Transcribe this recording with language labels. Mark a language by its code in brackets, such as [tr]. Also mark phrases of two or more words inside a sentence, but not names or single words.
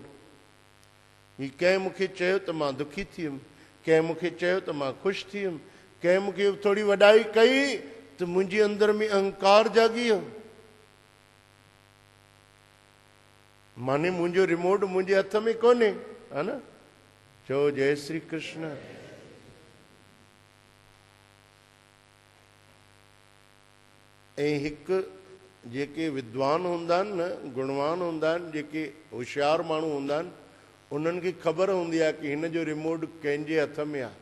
[sd] ही कंहिं मूंखे चयो त मां दुखी थी वियुमि, कंहिं मूंखे चयो त मां ख़ुशि थी वियुमि, कंहिं मूंखे थोरी वॾाई कई त मुंहिंजे अंदर में अहंकार जागी वियो। माने मुंहिंजो रिमोट मुंहिंजे हथ में कोन्हे, हा न। चओ जय श्री कृष्ण। ऐं हिकु जेके विद्वान हूंदा आहिनि न, गुणवान हूंदा आहिनि, जेके होशियार माण्हू हूंदा आहिनि, उन्हनि खे ख़बर हूंदी आहे की हिन जो रिमोट कंहिंजे हथ में आहे।